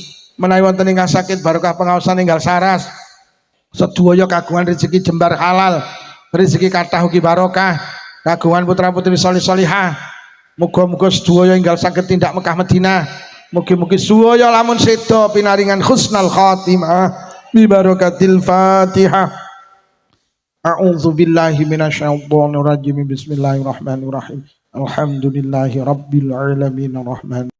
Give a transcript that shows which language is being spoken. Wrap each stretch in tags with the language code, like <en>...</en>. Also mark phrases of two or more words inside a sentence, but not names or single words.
<jv>Menawi wonten ingkang sakit barokah pengaosan enggal saras. Sedaya kagungan rezeki jembar halal. Rezeki kathah ugi barokah. Kagungan putra-putri salih salihah. Muga-muga sedaya enggal saged tindak Mekah Madinah. Mugi-mugi sedaya lamun seda pinaringan</jv> <ar>حسن الخاتمة ببركة الفاتحة. أعوذ بالله من الشيطان الرجيم. بسم الله الرحمن الرحيم. الحمد لله رب العالمين الرحمن</ar>